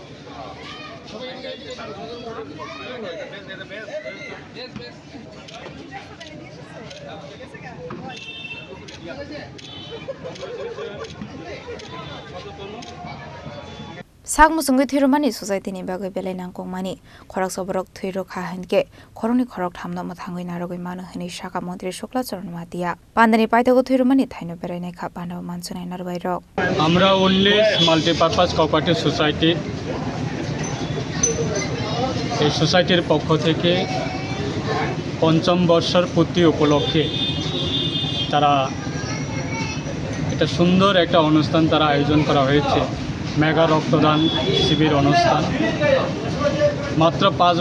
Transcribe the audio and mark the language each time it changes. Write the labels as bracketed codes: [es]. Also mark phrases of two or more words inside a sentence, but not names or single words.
[trp] Sagmusungui Thirumani Society ni Bago Belenang Kongmani, Korak Soborok Thiro Kahanke, Koroni Korok Tamno Matangui Narogui Manu Hini Shaka Montri Shokla Charanwatia, Pandani Paitago Thirumani Taino Bereneka Pando Mansuna Narwairo. [bn] Amra Unis Multipurpose Cooperative Society এই সোসাইটির পক্ষ থেকে পঞ্চম বর্ষের পূর্তি উপলক্ষে তারা এটা সুন্দর একটা অনুষ্ঠান তারা আয়োজন করা হয়েছে মেগা রক্তদান শিবির অনুষ্ঠান মাত্র 5